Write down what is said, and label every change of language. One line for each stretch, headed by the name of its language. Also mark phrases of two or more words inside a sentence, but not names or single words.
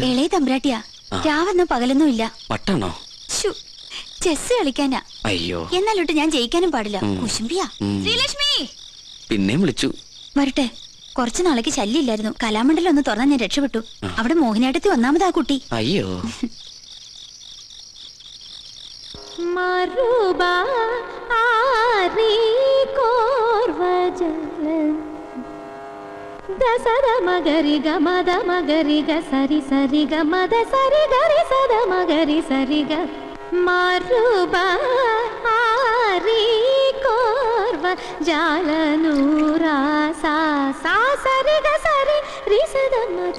Malayalam: ഇളയ തമ്പ്രാട്ടിയാ. രാവെന്നോ പകലൊന്നും ഇല്ല. പട്ടാണോ? ചെസ് കളിക്കാനാ. അയ്യോ, എന്നാലോട്ട് ഞാൻ ജയിക്കാനും പാടില്ല. കുശുംബിയാ. ശ്രീലക്ഷ്മി പിന്നെയും വിളിച്ചു. വരട്ടെ. കുറച്ചു നാളേക്ക് ശല്യമില്ലായിരുന്നു. കലാമണ്ഡലം ഒന്ന് തുറന്നാൽ ഞാൻ രക്ഷപ്പെട്ടു. അവിടെ മോഹിനിയാട്ടത്തിൽ ഒന്നാമതാ കുട്ടി. അയ്യോ,
Telugu: దసద మగరి గమద మగరి గ సరి సరి గమద సరి గరి సద మగరి సరి గ మారుబా ఆరి కోర్వ జాలనూరా సా సా సరి గ సరి రి సద మగ